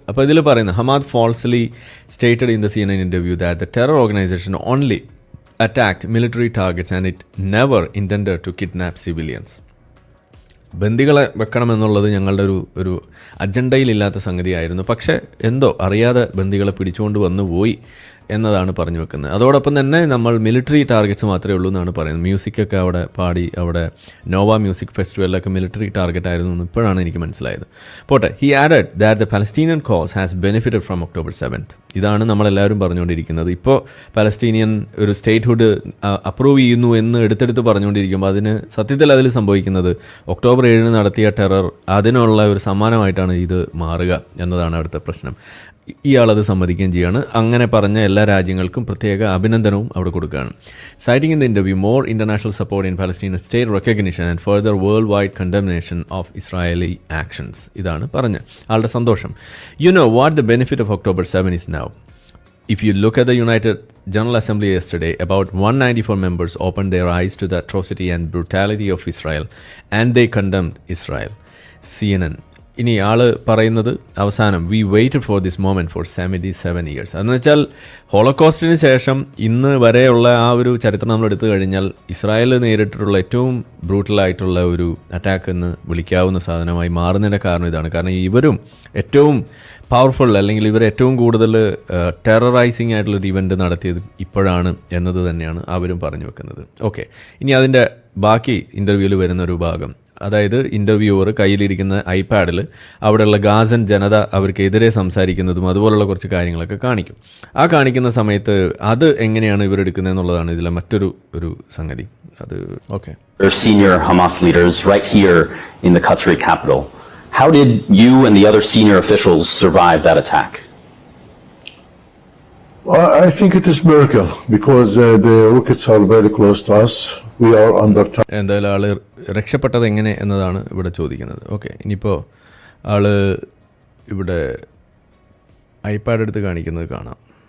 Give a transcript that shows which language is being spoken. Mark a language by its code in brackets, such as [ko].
[ml] അപ്പോൾ ഇതിൽ പറയുന്നത്, [en] Hamad falsely stated in the CNN interview that the terror organization only attacked military targets and it never intended to kidnap civilians. [ml] ബന്ദികളെ വെക്കണമെന്നുള്ളത് ഞങ്ങളുടെ ഒരു അജണ്ടയിലില്ലാത്ത സംഗതിയായിരുന്നു, പക്ഷേ എന്തോ അറിയാതെ ബന്ദികളെ പിടിച്ചുകൊണ്ട് വന്നു പോയി എന്നതാണ് പറഞ്ഞു വെക്കുന്നത്. അതോടൊപ്പം തന്നെ നമ്മൾ മിലിറ്ററി ടാർഗറ്റ്സ് മാത്രമേ ഉള്ളൂ എന്നാണ് പറയുന്നത്. മ്യൂസിക്കൊക്കെ അവിടെ പാടി, അവിടെ നോവ മ്യൂസിക് ഫെസ്റ്റിവലിലൊക്കെ മിലിറ്ററി ടാർഗറ്റ് ആയിരുന്നു എന്ന് ഇപ്പോഴാണ് എനിക്ക് മനസ്സിലായത്. [en] പോട്ടെ, he added that the Palestinian cause has benefited from October 7. [ml] ഇതാണ് നമ്മളെല്ലാവരും പറഞ്ഞുകൊണ്ടിരിക്കുന്നത്. ഇപ്പോൾ പലസ്തീനിയൻ ഒരു സ്റ്റേറ്റ്ഹുഡ് അപ്രൂവ് ചെയ്യുന്നു എന്ന് എടുത്തെടുത്ത് പറഞ്ഞുകൊണ്ടിരിക്കുമ്പോൾ അതിന് സത്യത്തിൽ അതിൽ സംഭവിക്കുന്നത് October 7 നടത്തിയ ടെറർ അതിനുള്ള ഒരു സമ്മാനമായിട്ടാണ് ഇത് മാറുക എന്നതാണ് അവിടുത്തെ പ്രശ്നം. ഇയാളത് സമ്മതിക്കുകയും ചെയ്യാണ്. അങ്ങനെ പറഞ്ഞ എല്ലാ രാജ്യങ്ങൾക്കും പ്രത്യേക അഭിനന്ദനവും അവിടെ കൊടുക്കുകയാണ്. [en] Citing in the interview more international support in Palestine state recognition and further worldwide condemnation of Israeli actions. [ml] ഇതാണ് പറഞ്ഞ് ആളുടെ സന്തോഷം. [en] You know what the benefit of October 7 is now. If you look at the United General Assembly yesterday, about 194 members opened their eyes to the atrocity and brutality of Israel and they condemned Israel. CNN. [ml] ഇനി ആള് പറയുന്നത് അവസാനം, [en] We waited for this moment for 77 years. [ml] അതെന്ന് വെച്ചാൽ ഹോളോകോസ്റ്റിന് ശേഷം ഇന്ന് വരെയുള്ള ആ ഒരു ചരിത്രം നമ്മൾ എടുത്തു കഴിഞ്ഞാൽ ഇസ്രായേൽ നേരിട്ടിട്ടുള്ള ഏറ്റവും ബ്രൂട്ടലായിട്ടുള്ള ഒരു അറ്റാക്ക് എന്ന് വിളിക്കാവുന്ന സാധനമായി മാറുന്നതിൻ്റെ കാരണം ഇതാണ്. കാരണം ഇവരും ഏറ്റവും പവർഫുൾ, അല്ലെങ്കിൽ ഇവർ ഏറ്റവും കൂടുതൽ ടെററൈസിങ് ആയിട്ടുള്ളൊരു ഇവൻ്റ് നടത്തിയത് ഇപ്പോഴാണ് എന്നത് തന്നെയാണ് അവരും പറഞ്ഞു വെക്കുന്നത്. ഓക്കെ, ഇനി അതിൻ്റെ ബാക്കി ഇൻ്റർവ്യൂവിൽ വരുന്നൊരു ഭാഗം, അതായത് ഇൻ്റർവ്യൂവർ കയ്യിലിരിക്കുന്ന ഐപാഡിൽ അവിടെയുള്ള ഗാസൻ ജനത അവർക്കെതിരെ സംസാരിക്കുന്നതും അതുപോലുള്ള കുറച്ച് കാര്യങ്ങളൊക്കെ കാണിക്കും. ആ കാണിക്കുന്ന സമയത്ത് അത് എങ്ങനെയാണ് ഇവരെടുക്കുന്നത് എന്നുള്ളതാണ് ഇതിലെ മറ്റൊരു സംഗതി. അത് okay. [en] Senior Hamas leaders right here in the Qatari capital. How did you and the other senior officials survive that attack? I think it is miracle because the rockets are very close to us. We are under time. [ml] എന്തായാലും ആള് രക്ഷപ്പെട്ടത് എങ്ങനെ എന്നതാണ് ഇവിടെ ചോദിക്കുന്നത്. Okay, ഇനിയിപ്പോൾ ആള് ഇവിടെ ഐപാഡ് എടുത്ത് കാണിക്കുന്നത് കാണാം.